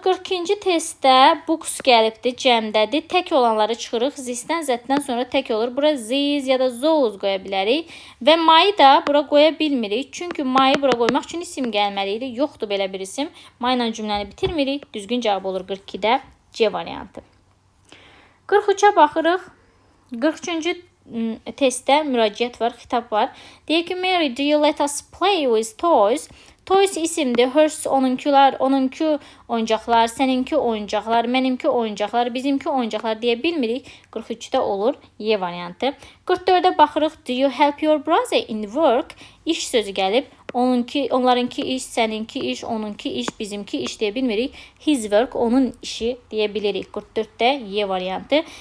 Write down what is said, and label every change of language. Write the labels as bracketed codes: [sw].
[az] 42-ci testdə books gəlibdir, cəmdədir. Tək olanları çıxırıq. Zisdən, zətdən sonra tək olur. Bura ziz ya da zoz qoya bilərik. Və mayı da bura qoya bilmirik. Çünki mayı bura qoymaq üçün isim gəlməliydi. Yoxdur belə bir isim. Mayla cümləni bitirmirik. Düzgün cavab olur 42-də C variantı. 43-ə baxırıq. 43-cü testdə müraciət var, xitab var. Deyək ki, [en] Mary, do you let us play with toys? Toys [az] isimdir. Hers onunkilər, onunki oyuncaqlar, səninki oyuncaqlar, mənimki oyuncaqlar, bizimki oyuncaqlar deyə bilmirik. 43-də olur Y variantı. 44-də baxırıq. [en] Do you help your brother in work? [az] İş sözü gəlib. Onlarınki iş, səninki iş, onunki iş, bizimki iş deyə bilmirik. [en] His work, [az] onun işi deyə bilirik. 44-də Y variantı.